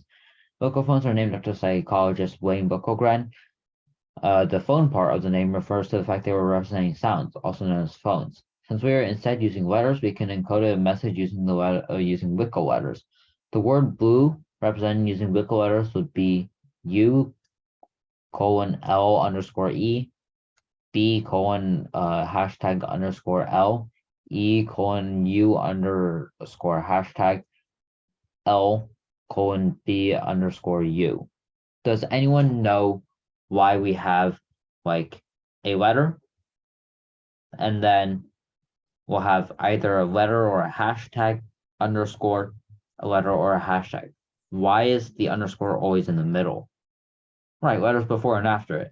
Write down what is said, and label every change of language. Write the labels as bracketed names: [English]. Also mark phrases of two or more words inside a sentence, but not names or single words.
[English] Wickle phones are named after psychologist Wayne Wickelgren. The phone part of the name refers to the fact they were representing sounds, also known as phones. Since we are instead using letters, we can encode a message using using Wickle letters. The word blue represented using Wickle letters would be U: L underscore E, B: hashtag underscore L, E: U underscore hashtag L: B underscore U. Does anyone know why we have like a letter and then we'll have either a letter or a hashtag underscore, a letter or a hashtag? Why is the underscore always in the middle? Right, letters before and after it.